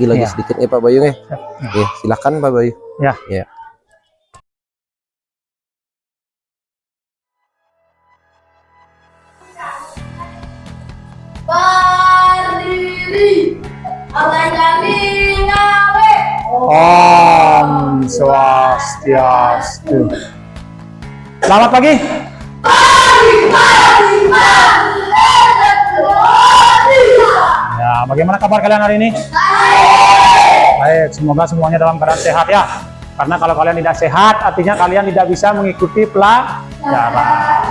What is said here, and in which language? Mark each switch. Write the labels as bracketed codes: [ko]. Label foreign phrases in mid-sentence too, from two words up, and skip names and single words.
[id] Ya. sedikit ya Pak Bayu ya. Oke, silakan Pak Bayu. Ya. Ya. Berdiri, akan jadi ngawe. Om Swastiastu. Selamat pagi. Ya, bagaimana kabar kalian hari ini? Baik, semoga semuanya dalam keadaan sehat ya. Karena kalau kalian tidak sehat, artinya kalian tidak bisa mengikuti pelajaran.